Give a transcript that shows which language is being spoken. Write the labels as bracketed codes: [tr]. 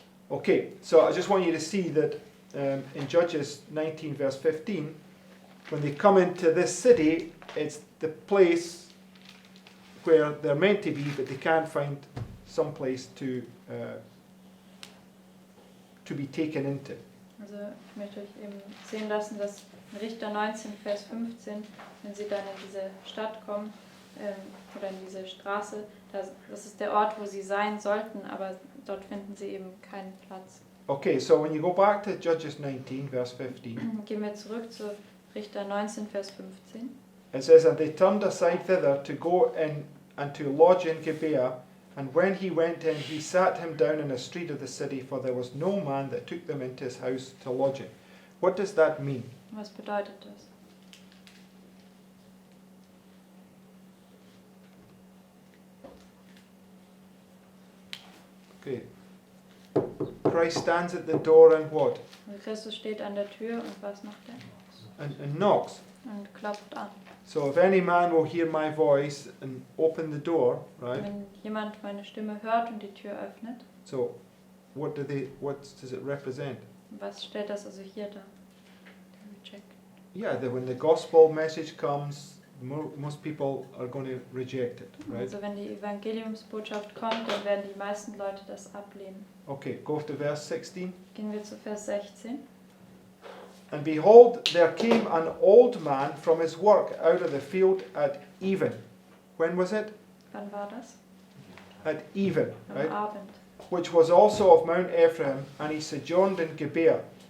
[en] Okay, so I just want you to see that in Judges 19 verse 15, when they come into this city, it's the place where they're meant to be, but they can't find some place to be taken into. [de] Also ich möchte euch eben sehen lassen, dass in Richter 19, Vers 15, wenn sie dann in diese Stadt kommen, oder in diese Straße, das ist der Ort, wo sie sein sollten, aber dort finden sie eben keinen Platz. [en] Okay, so when you go back to Judges 19, verse 15, [de] Gehen wir zurück zu Richter 19, Vers 15. [en] it says, and they turned aside thither to go in and to lodge in Gibeah, and when he went in, he sat him down in a street of the city, for there was no man that took them into his house to lodge in. What does that mean? [de] Was bedeutet das? [en] Okay. Christ stands at the door and what? [de] Also Christus steht an der Tür, und was macht er? [en] And knocks. [de] Und klopft an. [en] So if any man will hear my voice and open the door, right? [de] Wenn jemand meine Stimme hört und die Tür öffnet, [en] So what does it represent? [de] was stellt das also hier dar? [en] Reject. Yeah, that when the gospel message comes, most people are going to reject it, right? [de] Also wenn die Evangeliumsbotschaft kommt, dann werden die meisten Leute das ablehnen. [en] Okay, go to verse 16. [de] Gehen wir zu Vers 16. [en] And behold, there came an old man from his work out of the field at even. When was it? [de] Wann war das? [en] At even, [de] Am [en] right? [de] Abend. [en] Which was also of Mount Ephraim, and he sojourned in Gibeah.